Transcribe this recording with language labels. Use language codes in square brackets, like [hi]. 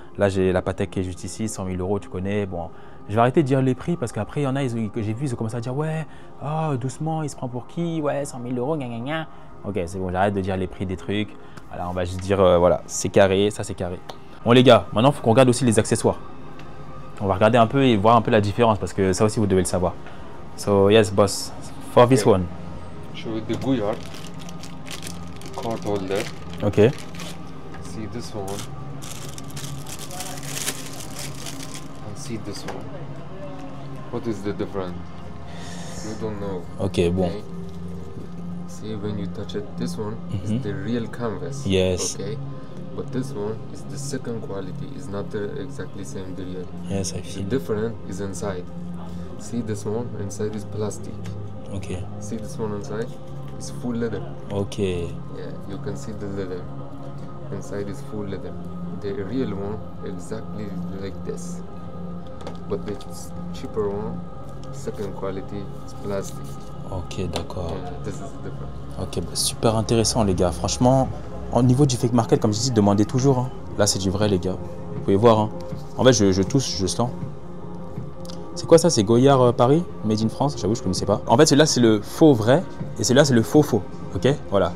[fr] Là, j'ai la Patek qui est juste ici, 100 000 euros, tu connais. Bon, je vais arrêter de dire les prix parce qu'après, il y en a que j'ai vu, ils ont commencé à dire ouais, oh, doucement, il se prend pour qui? Ouais, 100 000 euros, gna gna gna. Ok, c'est bon, j'arrête de dire les prix des trucs. Voilà, on va juste dire, voilà, c'est carré, ça c'est carré. Bon les gars, maintenant, il faut qu'on regarde aussi les accessoires. On va regarder un peu et voir un peu la différence parce que ça aussi, vous devez le savoir. [en] So, yes, boss, for this one. Show you the Goyard card holder. Ok. See this one. And see this one. What is the difference? You don't know. [fr] Ok, bon. [en] Okay? See, when you touch it, this one is the real canvas. Yes. Okay, but this one is the second quality. It's not the exactly same the real. Yes, I The feel. different is inside. See this one inside is plastic. Ok. See this one inside is full leather. Ok. Yeah, you can see the leather. Inside is full leather. The real one exactly like this, but the cheaper one, second quality, is plastic. [fr] Ok, d'accord. [en] Yeah, this is different. [fr] Ok, bah, super intéressant les gars. Franchement, au niveau du fake market, comme je dis, demandez toujours. Hein. Là, c'est du vrai les gars. Vous pouvez voir. Hein. En fait, je touche, je sens. C'est quoi ça? C'est Goyard Paris, Made in France? J'avoue, je ne connaissais pas. En fait, celui-là, c'est le faux vrai et celui-là, c'est le faux faux. Ok, voilà.